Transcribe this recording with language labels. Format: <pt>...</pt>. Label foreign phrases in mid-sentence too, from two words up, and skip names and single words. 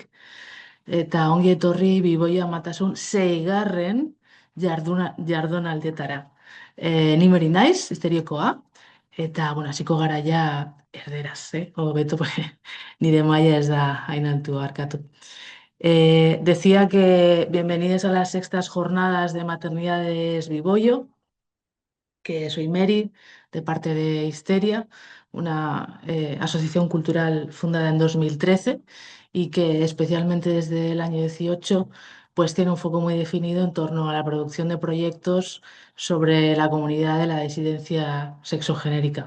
<eu>Eta ongi etorri Biboia Matasun seigarren jardunaldietara. Ni Meri naiz, histeriokoa, eta, bueno, hasiko gara ja erderaz, Hobeto, nire maila ez da hain altua, arkatu.</eu> <es>Decía que bienvenidos a las sextas jornadas de maternidades Vivoyo, que soy Mary, de parte de Histeria, una asociación cultural fundada en 2013 y que especialmente desde el año 18 pues tiene un foco muy definido en torno a la producción de proyectos sobre la comunidad de la disidencia sexogenérica.</es>